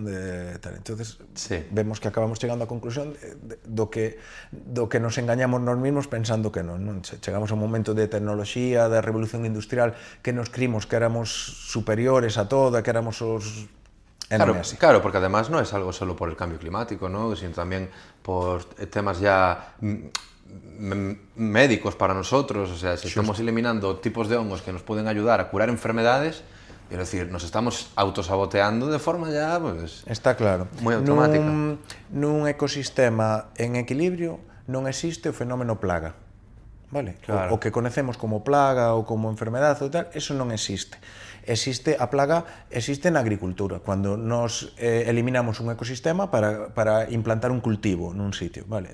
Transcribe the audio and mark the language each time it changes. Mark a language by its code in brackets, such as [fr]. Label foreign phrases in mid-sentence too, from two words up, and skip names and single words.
[gl] Entonces, vemos que acabamos chegando á conclusión do que nos engañamos nós mesmos pensando que non. Chegamos a un momento de tecnoloxía, da revolución industrial, que nos crimos que éramos superiores a todo, que éramos os... [es] Claro, porque además no es algo solo por el cambio climático, ¿no? Sino también por temas ya médicos para nosotros. O sea, si estamos eliminando tipos de hongos que nos pueden ayudar a curar enfermedades, quiero decir, nos estamos autosaboteando de forma ya, pues... Está claro. [gl] Moi automática. Nun ecosistema en equilibrio non existe o fenómeno plaga, vale? Claro. O que conocemos como plaga ou como enfermedade ou tal, eso non existe. A plaga existe na agricultura, cando nos eliminamos un ecosistema para implantar un cultivo nun sitio, vale?